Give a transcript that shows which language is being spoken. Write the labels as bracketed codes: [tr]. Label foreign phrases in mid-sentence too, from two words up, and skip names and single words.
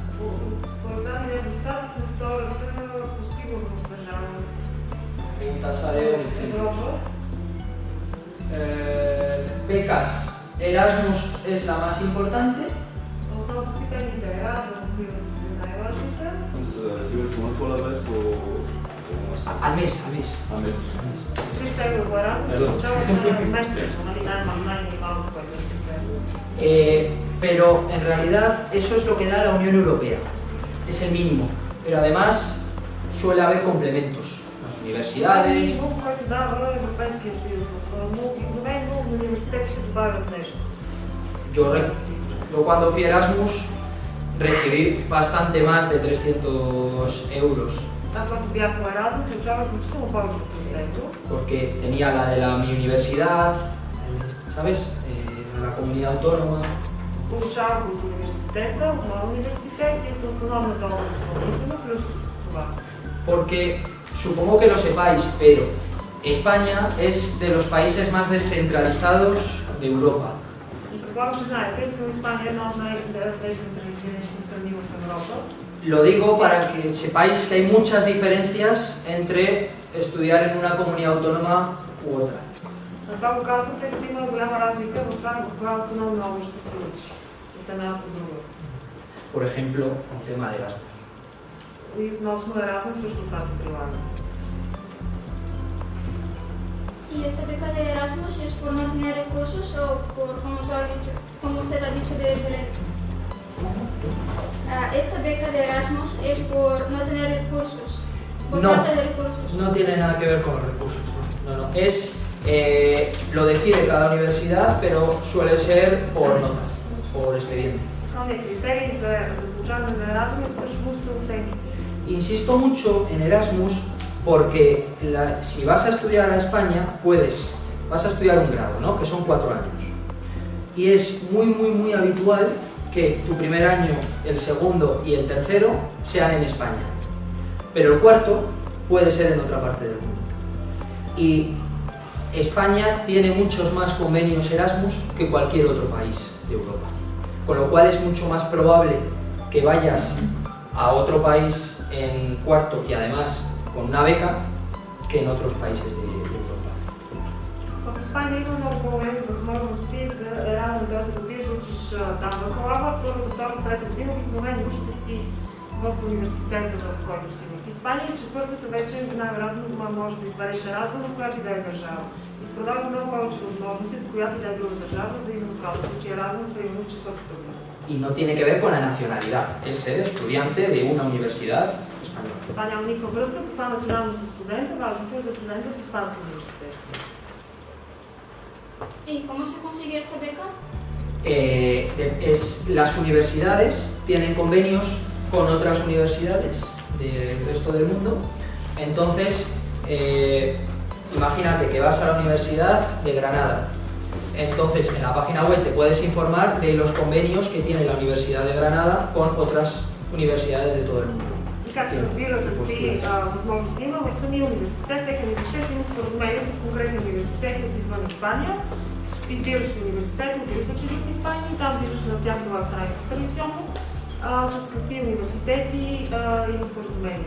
[es] Un tasadeo de centros. Becas. Erasmus es la más importante. ¿Recibes una sola vez o Al mes, al mes. al mes? [bg] 300 евро по Еразмус, получаваш месечно, нали, най-малко което ще се [es] Pero en realidad eso es lo que da la Unión Europea, es el mínimo, pero además suele haber complementos, las universidades. [bg] Минимум, който дава Европейския съюз. Обикновено университетите добавят нещо. [es] Yo cuando fui Erasmus recibí bastante más de 300 euros. [bg] Аз когато бях по Еразъм, получавах значително повече от президента. [es] Porque tenía la de la mi universidad, ¿sabes? La comunidad autónoma. [bg] Получавах от университета, от моя университет и от автономната област допълнително, плюс това. [es] Porque supongo que lo sepáis, pero España es de los países más descentralizados de Europa. [bg] И предполагам, че знаете, тъй като Испания е една от най-децентрализираните страни в Европа. [es] Lo digo para que sepáis que hay muchas diferencias entre estudiar en una comunidad autónoma u otra. [bg] Това го казвам, тъй като има голяма разлика в това, в кога автономна област ще се учи от една от друга. [es] Por ejemplo, el tema de Erasmus. [bg] И относно Еразъм също това се прилага. [es] ¿Y esta beca de Erasmus es por no tener recursos o por, como usted ha dicho de Belén? Esta beca de Erasmus es por no tener recursos, por No. falta de recursos. No tiene nada que ver con los recursos. No. Es, lo decide cada universidad, pero suele ser por notas, por expediente. [bg] Основният критерий за получаване на Еразъм е всъщност оценките. [es] Insisto mucho en Erasmus porque si vas a estudiar a España, vas a estudiar un grado, ¿no? Que son 4 años. Y es muy habitual que tu primer año, el segundo y el tercero sean en España. Pero el cuarto puede ser en otra parte del mundo. Y España tiene muchos más convenios Erasmus que cualquier otro país de Europa. Con lo cual es mucho más probable que vayas a otro país en cuarto y además con una beca que en otros países de Europa. [bg] В Испания има много по-големи възможности за Еразъм, т.е. да отидеш да учиш там бакалавра, първата, втората, трета година обикновено ще си в университета, в който си в Испания, и четвъртата вече най-вероятно може да избереш Еразъм, в която и да е държава. И се предлагат много повече възможности, до която и да е друга държава, за именно това да учи Еразъм, примерно четвъртата година. [es] Y no tiene que ver con la nacionalidad, es ser estudiante de una universidad española. [bg] Това няма никаква връзка, каква националност е студента, важното е да е студент в Испански университет. [es] ¿Y cómo se consigue esta beca? Las universidades tienen convenios con otras universidades del resto del mundo. Entonces, imagínate que vas a la Universidad de Granada. Entonces, en la página web te puedes informar de los convenios que tiene la Universidad de Granada con otras universidades de todo el mundo. [bg] И как се разбира какви възможности има в самия университет, всеки университет има споразумение с конкретни университети от извън Испания. Избираш си университет, отиваш да учиш в Испания и там виждаш на тяхната страница традиционно с какви университети има споразумение.